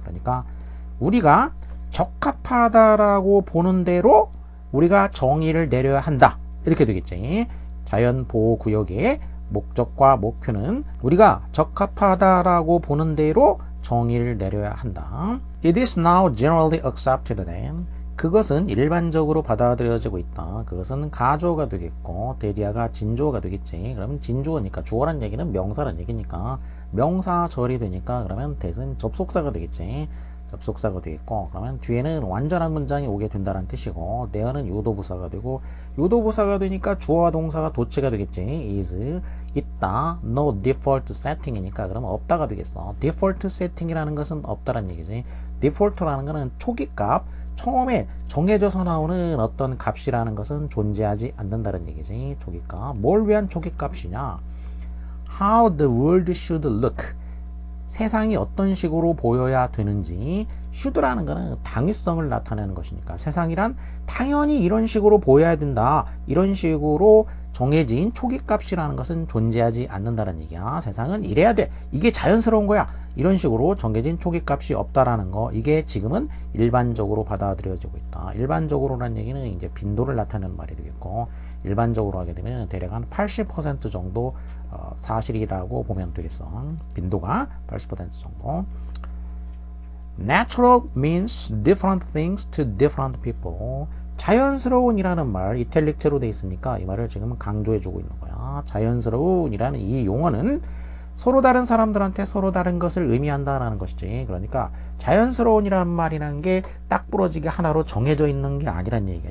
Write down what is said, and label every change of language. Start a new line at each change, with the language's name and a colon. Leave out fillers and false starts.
Korean: 그러니까 우리가 적합하다라고 보는 대로 우리가 정의를 내려야 한다. 이렇게 되겠지. 자연보호구역의 목적과 목표는 우리가 적합하다라고 보는 대로 정의를 내려야 한다.
English: It is now generally accepted that.
Korean: 그것은 일반적으로 받아들여지고 있다. 그것은 가주어가 되겠고 대디아가 진주어가 되겠지. 그러면 진주어니까 주어란 얘기는 명사란 얘기니까 명사절이 되니까 그러면 that은 접속사가 되겠지. 접속사가 되겠고 그러면 뒤에는 완전한 문장이 오게 된다는 뜻이고 there는 유도부사가 되고 유도부사가 되니까 주어와 동사가 도치가 되겠지. is 있다.
English: no default setting
Korean: 이니까 그러면 없다가 되겠어. default setting이라는 것은 없다란 얘기지. default라는 것은 초기값 처음에 정해져서 나오는 어떤 값이라는 것은 존재하지 않는다는 얘기지. 초기값. 뭘 위한 초기값이냐?
English: How the world should look.
Korean: 세상이 어떤 식으로 보여야 되는지. should라는 것은 당위성을 나타내는 것이니까 세상이란 당연히 이런 식으로 보여야 된다. 이런 식으로 정해진 초기값이라는 것은 존재하지 않는다는 얘기야. 세상은 이래야 돼. 이게 자연스러운 거야. 이런 식으로 정해진 초기값이 없다라는 거. 이게 지금은 일반적으로 받아들여지고 있다. 일반적으로라는 얘기는 이제 빈도를 나타내는 말이 되겠고 일반적으로 하게 되면 대략 한 80% 정도 사실이라고 보면 되겠어. 빈도가 80% 정도.
English: Natural means different things to different people.
Korean: 자연스러운이라는 말 이탈릭체로 돼 있으니까 이 말을 지금 강조해 주고 있는 거야. 자연스러운이라는 이 용어는 서로 다른 사람들한테 서로 다른 것을 의미한다라는 것이지. 그러니까 자연스러운이라는 말이라는 게 딱 부러지게 하나로 정해져 있는 게 아니란 얘기야.